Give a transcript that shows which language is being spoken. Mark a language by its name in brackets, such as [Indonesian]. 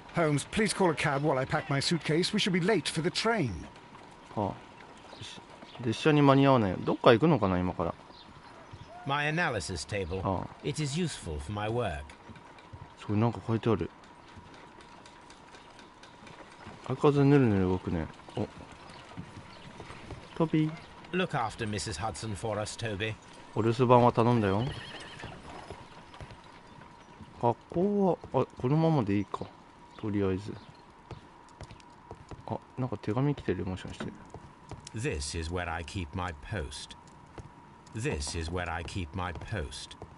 [English] Holmes, please call a cab while I pack my suitcase. We should be late for the train. [Japanese] はあ、よし、列車に間に合わないよ。どっか行くのかな今から。 [English] My analysis table. [Japanese] ああ、 [English] It is useful for my work. [Japanese] それなんか書いてある。相変わらずぬるぬる動くね。お、トビー。 [English] Look after Mrs. Hudson for us, Toby. [Japanese] お留守番は頼んだよ。学校は、このままでいいか。とりあえず。なんか手紙来てる、もしかして。 [English] This is where I keep my post. This is where I keep my post.